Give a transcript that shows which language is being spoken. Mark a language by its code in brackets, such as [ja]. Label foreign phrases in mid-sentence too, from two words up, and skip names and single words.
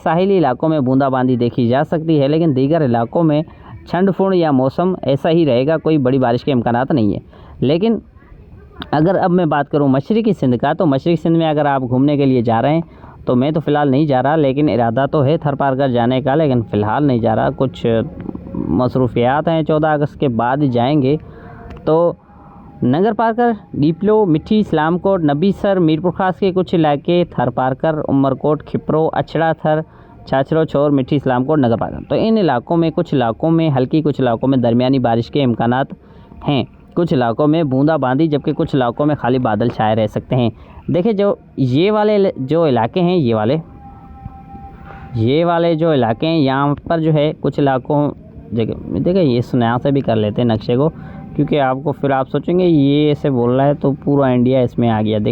[ur] ساحلی علاقوں میں بوندا باندی دیکھی جا سکتی ہے، لیکن دیگر علاقوں میں ٹھنڈ پھنڈ یا موسم ایسا ہی رہے گا، کوئی بڑی بارش کے امکانات نہیں ہے. لیکن اگر اب میں بات کروں مشرقی سندھ کا، تو مشرقی سندھ میں اگر آپ گھومنے کے لیے جا رہے ہیں تو میں تو فی الحال نہیں جا رہا، لیکن ارادہ تو ہے تھرپارکر جانے کا، لیکن فی الحال نہیں جا رہا. کچھ مصروفیات ہیں، 14 اگست کے بعد جائیں گے. تو ننگرپارکر، ڈیپلو، مٹھی، اسلام کوٹ، نبی سر، میرپور خاص کے کچھ علاقے, थर पार्कर, उमरकोट, खिप्रो, अछड़ा थर, छाछरो, छोर, मिठी, इस्लामकोट, नगर पार्कर, تو ان علاقوں میں کچھ علاقوں میں ہلکی، کچھ علاقوں میں درمیانی بارش کے امکانات ہیں. کچھ علاقوں میں بوندا باندی، جبکہ کچھ علاقوں میں خالی بادل چھائے رہ سکتے ہیں. دیکھیے جو یہ والے جو علاقے ہیں، یہ والے جو علاقے ہیں، یہاں پر جو ہے کچھ علاقوں جگہ دیکھیے یہ یہاں سے بھی کر لیتے ہیں نقشے کو، کیونکہ آپ کو پھر آپ سوچیں گے یہ ایسے بول رہا ہے تو پورا انڈیا اس میں آ گیا.